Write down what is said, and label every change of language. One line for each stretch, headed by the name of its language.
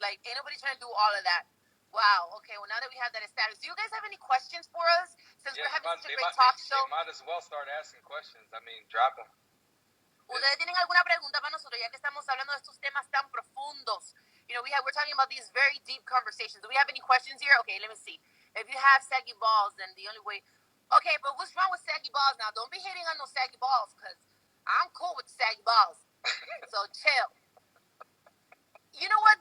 English: Like, ain't nobody trying to do all of that. Wow. Okay, well, now that we have that established, do you guys have any questions for us? Since we're having such a great talk show. They might as well start asking questions. I mean, drop them.
Spanish: ¿Ustedes tienen alguna pregunta para nosotros, ya que estamos hablando de estos temas tan profundos?
English: We're talking about these very deep conversations. Do we have any questions here? Okay, let me see. If you have saggy balls, then the only way... Okay, but what's wrong with saggy balls now? Don't be hating on no saggy balls, because I'm cool with saggy balls. So, chill. You know what?